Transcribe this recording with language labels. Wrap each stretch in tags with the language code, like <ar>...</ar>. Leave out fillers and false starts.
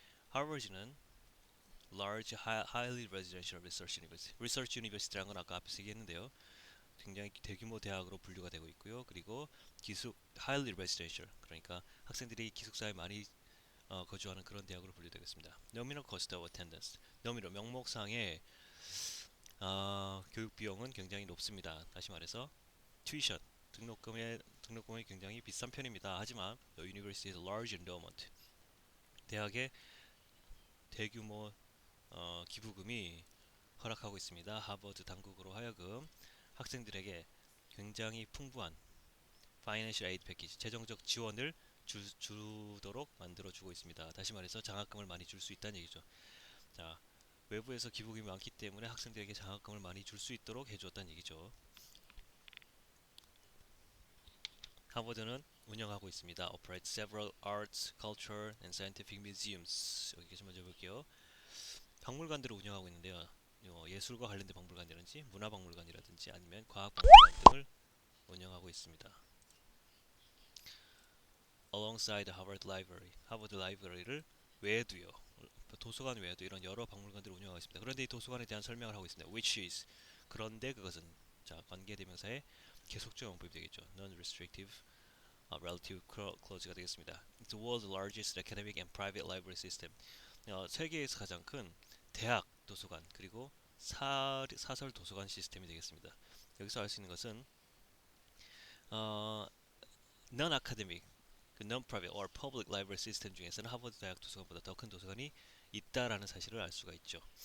<ko>하버드는 Large Highly Residential Research University, Research University라는 건 아까 앞에서 얘기했는데요. 굉장히 대규모 대학으로 분류가 되고 있고요. 그리고 Highly Residential, 그러니까 학생들이 기숙사에 많이 거주하는 그런 대학으로 분류되겠습니다. Nominal Cost of Attendance, 명목상의 교육 비용은 굉장히 높습니다. 다시 말해서 tuition, 등록금이 굉장히 비싼 편입니다. 하지만</ko> <en>The University's Large Endowment,</en> <ko>대학의 대규모 기부금이 허락하고 있습니다. 하버드 당국으로 하여금 학생들에게 굉장히 풍부한 Financial Aid Package, 재정적 지원을 주도록 만들어주고 있습니다. 다시 말해서 장학금을 많이 줄 수 있다는 얘기죠. 자, 외부에서 기부금이 많기 때문에 학생들에게 장학금을 많이 줄 수 있도록 해주었다는 얘기죠. 하버드는 운영하고 있습니다.</ko> <en>Operates several arts, culture, and scientific museums.</en> <ko>여기 좀 먼저 볼게요. 박물관들을 운영하고 있는데요. 예술과 관련된 박물관이라든지 문화박물관이라든지 아니면 과학박물관 등을 운영하고 있습니다.</ko> <en>Alongside the Harvard Library,</en> <ko>하버드 라이브러리를 외에도요. 도서관 외에도 이런 여러 박물관들을 운영하고 있습니다. 그런데 이 도서관에 대한 설명을 하고 있습니다. Which is, 그런데 그것은, 자, 관계대명사의 계속적 용법이 되겠죠.</ko> <en>Non-restrictive relative clause가 되겠습니다. It's the world's largest academic and private library system.</en> <ko>세계에서 가장 큰 대학 도서관 그리고 사설 도서관 시스템이 되겠습니다. 여기서 알 수 있는 것은</ko> <en>non-academic, non-private or public library system</en> <ko>중에서는 하버드 대학 도서관보다 더 큰 도서관이 있다라는 사실을 알 수가 있죠.</ko>